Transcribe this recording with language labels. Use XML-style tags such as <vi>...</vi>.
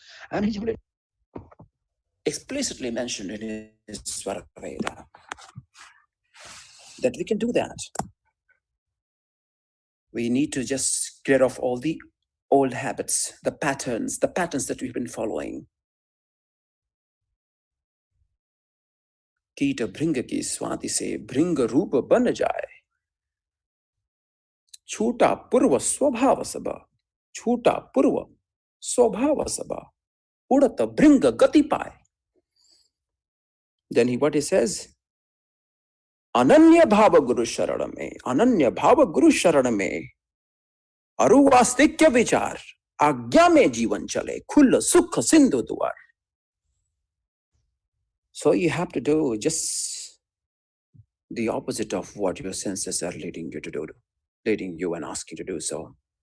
<en>And he's explicitly mentioned in his Svaraveda that we can do that. We need to just clear off all the old habits, the patterns that we've been following.</en> <hi>कीट भृंग की स्वाति से भृंग रूप बन जाए, छूटा पूर्व स्वभाव सब, छूटा पूर्व स्वभाव सब, उड़त भृंग गति पाए.</hi> <en>Then what he says,</en> <hi>अनन्य भाव गुरु शरण में, अनन्य भाव गुरु शरण में, अरुवास्तिक्य विचार, आज्ञा में जीवन चले, खुल सुख सिंधु द्वार.</hi> <en>So you have to do just the opposite of what your senses are leading you to do, leading you and asking you to do so.</en>